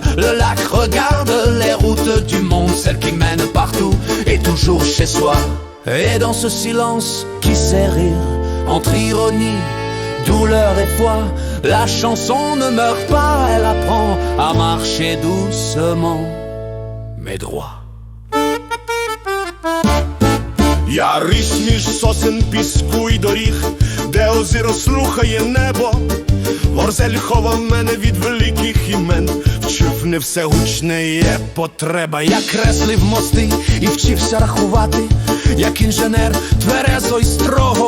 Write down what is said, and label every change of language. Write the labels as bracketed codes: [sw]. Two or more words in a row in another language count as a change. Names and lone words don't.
[fr] Le lac regarde les routes du monde, celles qui mènent partout et toujours chez soi. Et dans ce silence qui sait rire, entre ironie, douleur et foi, la chanson ne meurt pas, elle apprend à marcher doucement, mais droit. [uk] Я ріс між сосен, піску й доріг, де озеро слухає небо. Ворзель ховав мене від великих імен, вчив не все гучне є потреба. Я креслив мости і вчився рахувати, як інженер, тверезо й строго.